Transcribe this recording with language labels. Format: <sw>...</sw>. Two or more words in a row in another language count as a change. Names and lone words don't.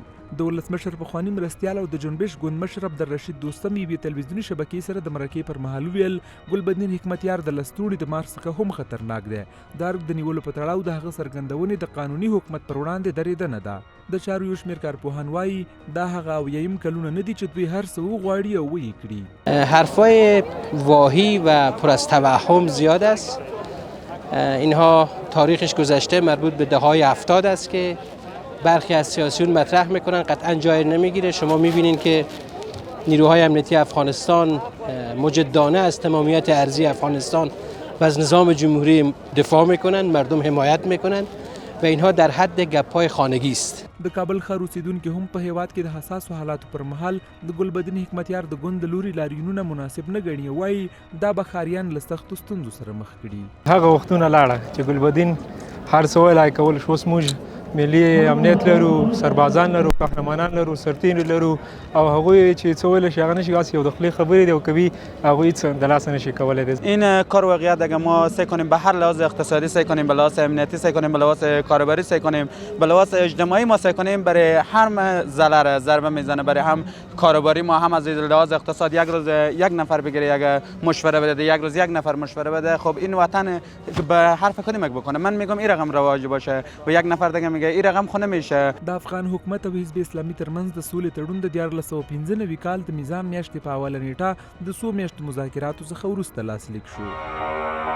<ps>د ولسمشر پخواني مرستیال او د جنبش ګوند مشر عبدالرشید دوستم یوې تلویزیوني شبکې سره د مرکې پر مهال وویل ګلبدین حکمتیار د لستوڼي د مارچ څخه هم خطرناک دی. د ارګ د نیولو په تړاو د هغه څرګندونې د قانوني حکومت پر وړاندې درېدنه ده. د چارو یو شمېر کارپوهان وایي دا هغه اویایم کلونه نه دي چې دوی هر څه وغواړي او ویې کړي.</ps> <fa>حرفای واهی و پر از توهم زیاد است. اینها تاریخش گذشته مربوط به دهه‌های 70 است که برخی از سیاسیون مطرح میکنن، قطعا جای نمیگیره. شما میبینین که نیروهای امنیتی افغانستان مجدانه از تمامیت ارضی افغانستان و از نظام جمهوری دفاع میکنن، مردم حمایت میکنن و اینها در حد گپ‌های خانگی است.</fa> <ps>د کابل ښار اوسیدونکي هم په هیواد کې د حساسو حالاتو پر مهال د ګلبدین حکمتیار د ګوند د لوري لاریونونه مناسب نه ګڼي. وایي دا به ښاریان له سختو ستونزو سره مخ کړي. هغه وختونه لاړه چې ګلبدین هر څه ویلای کول شو. اوس موږ ملي امنیت لرو، سربازان لرو، قهرمانان لرو، سرتین لرو او هغوی چې څه ویلی شي هغه نشي کولای. یو د خولې خبرې دی او کوي هغوی هیڅ د لاسه نشي کولی.</ps> <fa>این کار واقعیت اگر ما سعی کنیم به هر لحاظ اقتصادی سعی کنیم، به لحاظ امنیتی سعی کنیم، به لحاظ کاربری سعی کنیم، به لحاظ اجتماعی ما سعی کنیم، برای هم ضربه میزنه، برای هم کاربری ما هم از لحاظ اقتصاد یک روز یک نفر بگیره یک مشوره بده، یک روز یک نفر مشوره بده. خب این وطن به حرف کدوم بکنه؟ من میگم این رقم رواج باشه و یک نفر دیگه میگه این رقم خو نمیشه.</fa> <ps>د افغان حکومت او حزب اسلامي ترمنځ د سولې تړون د 1995 کال د میزان میاشتې په اوله نیټه د 100 میاشتو مذاکراتو څخه وروسته لاسلیک شو.</ps>